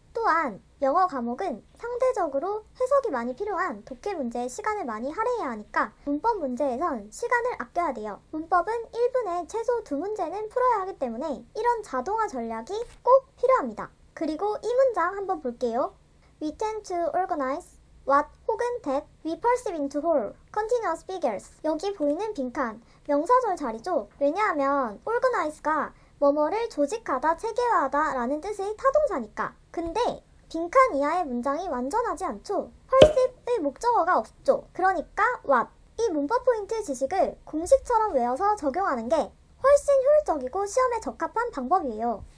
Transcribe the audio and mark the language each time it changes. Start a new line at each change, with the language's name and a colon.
Korean: 또한 영어 과목은 상대적으로 해석이 많이 필요한 독해 문제에 시간을 많이 할애해야 하니까 문법 문제에선 시간을 아껴야 돼요. 문법은 1분에 최소 2문제는 풀어야 하기 때문에 이런 자동화 전략이 꼭 필요합니다. 그리고 이 문장 한번 볼게요.
English: We tend to organize what 혹은 that we perceive into whole, continuous figures.
Korean: 여기 보이는 빈칸, 명사절 자리죠. 왜냐하면 organize가 뭐뭐를 조직하다, 체계화하다 라는 뜻의 타동사니까. 근데 빈칸 이하의 문장이 완전하지 않죠. perceive의 목적어가 없죠. 그러니까 what. 이 문법 포인트 지식을 공식처럼 외워서 적용하는 게 훨씬 효율적이고 시험에 적합한 방법이에요.